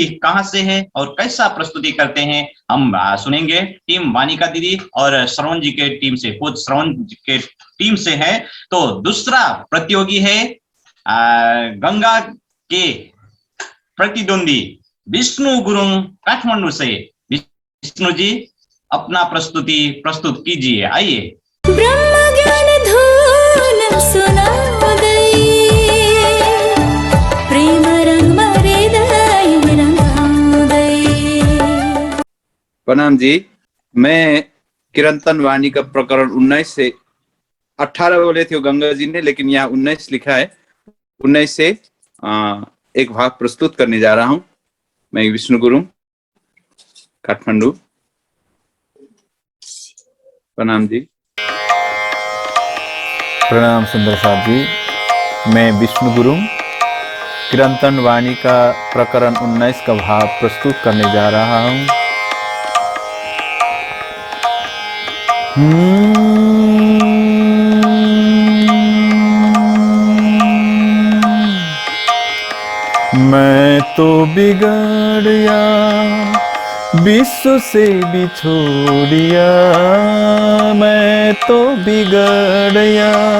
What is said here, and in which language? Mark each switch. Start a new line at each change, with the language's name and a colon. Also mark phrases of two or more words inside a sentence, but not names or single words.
Hindi: कहां से है और कैसा प्रस्तुति करते हैं हम सुनेंगे टीम वानिका दीदी और श्रवण जी के टीम से खुद श्रवण के टीम से है तो दूसरा प्रतियोगी है गंगा के प्रतिद्वंदी विष्णु गुरुङ काठमाडौँ से विष्णु जी अपना प्रस्तुति प्रस्तुत कीजिए आइए
Nepali: ब्रह्म ज्ञान धूल सुनाउँदै प्रेम रंग हृदय रंगाउँदै।
Hindi: प्रणाम जी मैं किरंतन वाणी का प्रकरण 19 से 18 बोले थे गंगा जी ने लेकिन यहाँ 19 लिखा है 19 से एक भाग प्रस्तुत करने जा रहा हूं मैं विष्णु गुरुङ काठमाडौँ। प्रणाम जी। प्रणाम सुंदर साहब जी। मैं विष्णु गुरुङ कीर्तन वाणी का प्रकरण 19 का भाव प्रस्तुत करने जा रहा हूँ। मैं तो बिगड़िया विश्व से बिछोड़िया, मैं तो बिगड़िया